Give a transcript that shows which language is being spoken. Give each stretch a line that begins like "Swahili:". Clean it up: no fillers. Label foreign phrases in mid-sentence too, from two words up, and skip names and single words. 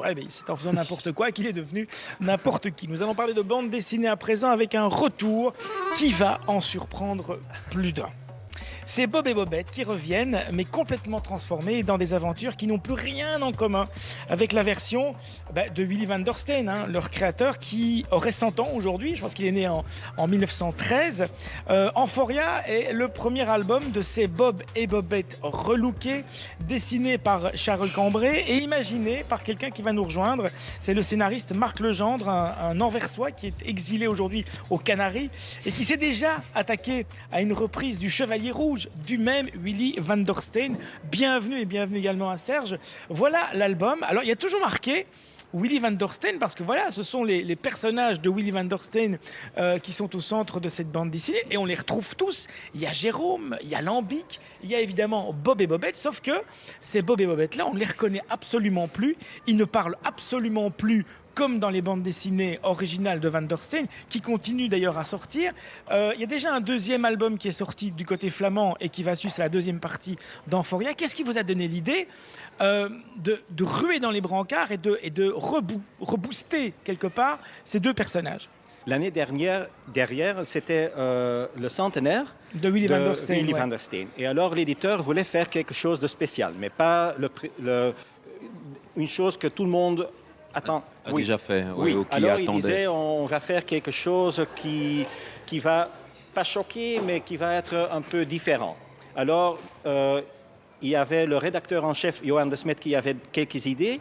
French: Eh bien, c'est en faisant n'importe quoi qu'il est devenu n'importe qui. Nous allons parler de bande dessinée à présent avec un retour qui va en surprendre plus d'un. C'est Bob et Bobette qui reviennent, mais complètement transformés dans des aventures qui n'ont plus rien en commun avec la version de Willy van der Steen, hein, leur créateur qui aurait 100 ans aujourd'hui. Je pense qu'il est né en 1913. Euphoria est le premier album de ces Bob et Bobette relookés, dessiné par Charles Cambrai et imaginé par quelqu'un qui va nous rejoindre. C'est le scénariste Marc Legendre, un Anversois qui est exilé aujourd'hui aux Canaries et qui s'est déjà attaqué à une reprise du Chevalier Rouge du même Willy van der Steen. Bienvenue également à Serge. Voilà l'album. Alors il y a toujours marqué Willy van der Steen parce que voilà, ce sont les personnages de Willy van der Steen qui sont au centre de cette bande dessinée et on les retrouve tous. Il y a Jérôme, il y a Lambic, il y a évidemment Bob et Bobette, sauf que ces Bob et Bobette là, on ne les reconnaît absolument plus. Ils ne parlent absolument plus comme dans les bandes dessinées originales de Van der Steen, qui continuent d'ailleurs à sortir. Il y a déjà un deuxième album qui est sorti du côté flamand et qui va suivre, c'est la deuxième partie d'Euphoria. Qu'est-ce qui vous a donné l'idée de ruer dans les brancards et de rebooster quelque part ces deux personnages? L'année dernière, c'était le centenaire de Willy van der Steen. Willy van der Steen. Et alors l'éditeur voulait faire quelque chose de spécial, mais pas une chose que tout le monde attend. Déjà fait. Oui. Ou qui alors attendait. il disait on va faire quelque chose qui qui va pas choquer, mais qui va être un peu différent. Alors, il y avait le rédacteur en chef, Johan de Smet, qui avait quelques idées.